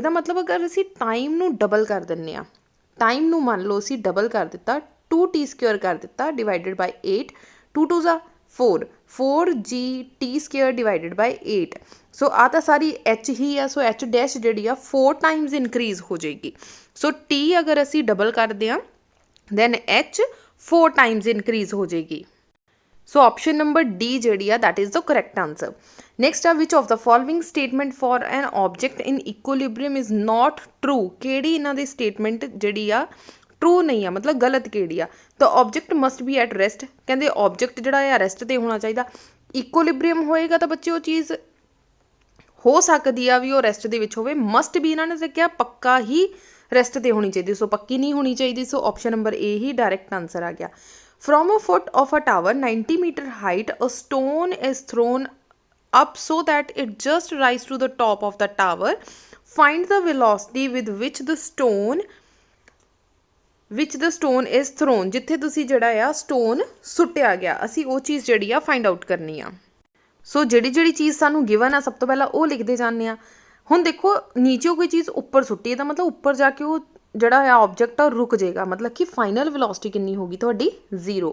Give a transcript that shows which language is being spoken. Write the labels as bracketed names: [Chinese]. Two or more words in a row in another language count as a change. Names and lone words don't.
[Punjabi] ਇਹਦਾ ਮਤਲਬ ਅਗਰ ਅਸੀਂ ਟਾਈਮ ਨੂੰ ਡਬਲ ਕਰ ਦਿੰਦੇ ਹਾਂ, ਟਾਈਮ ਨੂੰ ਮੰਨ ਲਓ ਅਸੀਂ ਡਬਲ ਕਰ ਦਿੱਤਾ, 2t ਸਕੁਅਰ ਕਰ ਦਿੱਤਾ [English] divided by [Punjabi] 8, 2 2 ਆ 4, [English] 4gt square divided by [Punjabi] 8। ਸੋ ਆਹ ਤਾਂ ਸਾਰੀ ਐਚ ਹੀ ਆ, ਸੋ [English] h dash [Punjabi] ਜਿਹੜੀ ਆ [English] 4 times increase [Punjabi] ਹੋ ਜਾਏਗੀ। ਸੋ ਟੀ ਅਗਰ ਅਸੀਂ ਡਬਲ ਕਰਦੇ ਹਾਂ [English] then h 4 times increase [Punjabi] ਹੋ ਜਾਏਗੀ। ਸੋ [English] option number D [Punjabi] ਜਿਹੜੀ ਆ [English] that is the correct answer। next ਆ which of the following statement for an object in equilibrium is not true। [Punjabi] ਕਿਹੜੀ ਇਹਨਾਂ ਦੀ ਸਟੇਟਮੈਂਟ ਜਿਹੜੀ ਆ ਟਰੂ ਨਹੀਂ ਆ, ਮਤਲਬ ਗਲਤ ਕਿਹੜੀ ਆ। [English] ਤਾਂ object must be at rest, [Punjabi] ਕਹਿੰਦੇ object ਜਿਹੜਾ ਆ ਰੈਸਟ 'ਤੇ ਹੋਣਾ ਚਾਹੀਦਾ। ਇਕੁਇਲਿਬਰੀਅਮ ਹੋਏਗਾ ਤਾਂ ਬੱਚੇ ਉਹ ਚੀਜ਼ ਹੋ ਸਕਦੀ ਆ ਵੀ ਉਹ ਰੈਸਟ ਦੇ ਵਿੱਚ ਹੋਵੇ, ਮਸਟ ਵੀ ਇਹਨਾਂ ਨੇ ਤਾਂ ਕਿਹਾ ਪੱਕਾ ਹੀ ਰੈਸਟ 'ਤੇ ਹੋਣੀ ਚਾਹੀਦੀ, ਸੋ ਪੱਕੀ ਨਹੀਂ ਹੋਣੀ ਚਾਹੀਦੀ। ਸੋ [English] option number A [Punjabi] ਹੀ [English] direct answer [Punjabi] ਆ ਗਿਆ। [English] from a foot of a tower 90 meter height a stone is thrown up so that it just rise to the top of the tower. Find the velocity with which the stone is thrown। [Punjabi] ਜਿੱਥੇ ਤੁਸੀਂ ਜਿਹੜਾ ਆ ਸਟੋਨ ਸੁੱਟਿਆ ਗਿਆ, ਅਸੀਂ ਉਹ ਚੀਜ਼ ਜਿਹੜੀ ਆ [English] find out [Punjabi] ਕਰਨੀ ਆ। ਸੋ ਜਿਹੜੀ ਚੀਜ਼ ਸਾਨੂੰ ਗਿਵਨ ਆ ਸਭ ਤੋਂ ਪਹਿਲਾਂ ਉਹ ਲਿਖਦੇ ਜਾਂਦੇ ਆ। ਹੁਣ ਦੇਖੋ ਨੀਚੇ ਕੋਈ ਚੀਜ਼ ਉੱਪਰ ਸੁੱਟੀ, ਇਹਦਾ ਮਤਲਬ ਉੱਪਰ ਜਾ ਕੇ ਉਹ ਜਿਹੜਾ ਆ ਆਬਜੈਕਟ ਆ ਰੁਕ ਜਾਏਗਾ, ਮਤਲਬ ਕਿ [English] final velocity [Punjabi] ਕਿੰਨੀ ਹੋਗੀ ਤੁਹਾਡੀ 0।